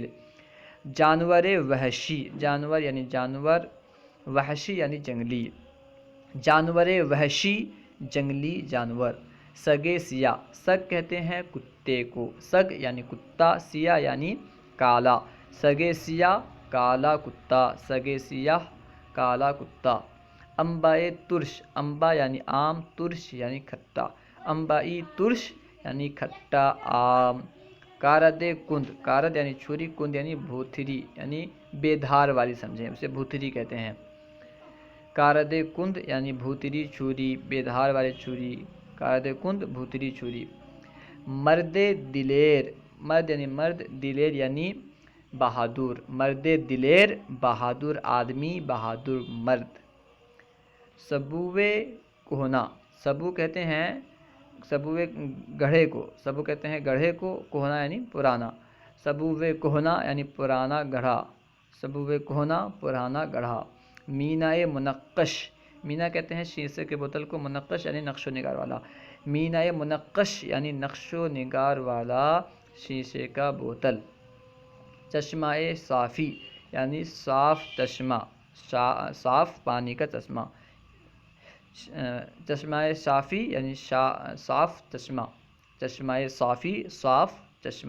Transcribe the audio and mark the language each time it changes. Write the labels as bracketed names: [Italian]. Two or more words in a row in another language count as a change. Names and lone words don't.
[Persian] جانور وحشی، [Urdu] جانور یعنی جانور، وحشی یعنی جنگلی، [Persian] جانور وحشی [Urdu] جنگلی جانور۔ [Persian] سگ سیاہ، [Urdu] سگ کہتے ہیں کتے کو، سگ یعنی کتا، سیاہ یعنی کالا، [Persian] سگ سیاہ [Urdu] کالا کتا، [Persian] سگ سیاہ [Urdu] کالا کتا۔ [Persian] انبائے ترش، [Urdu] انبا یعنی آم، ترش یعنی کھٹا، [Persian] انبائی ترش [Urdu] یعنی کھٹا آم۔ [Persian] کارد کند، [Urdu] کارد یعنی چھری، کند یعنی بھوتری یعنی بے دھار والی، سمجھیں اسے بھوتری کہتے ہیں۔ [Persian] کارد کند [Urdu] یعنی بھوتری چھری، بیدھار والی چھری، [Persian] کارد کند [Urdu] بھوتری چھری۔ [Persian] مرد دلیر، [Urdu] مرد یعنی مرد، دلیر یعنی بہادر، [Persian] مرد دلیر [Urdu] بہادر آدمی، بہادر مرد۔ [Persian] سبوے کوہنا، [Urdu] سبو کہتے ہیں سبوے گڑھے کو، سبو کہتے ہیں گڑھے کو، کوہنا یعنی پرانا، [Persian] سبوے کوہنا [Urdu] یعنی پرانا گڑھا، [Persian] سبوے کوہنا [Urdu] پرانا گڑھا۔ [Persian] مینائے منقش، [Urdu] مینا کہتے ہیں شیشے کے بوتل کو، منقش یعنی نقش و نگار والا، [Persian] مینائے منقش [Urdu] یعنی نقش و نگار والا شیشے کا بوتل۔ [Persian] چشمہ صافی [Urdu] یعنی صاف چشمہ، صاف پانی کا چشمہ، [Persian] چشمہ صافی [Urdu] یعنی صاف چشمہ، [Persian] چشمہ صافی [Urdu] صاف چشمہ۔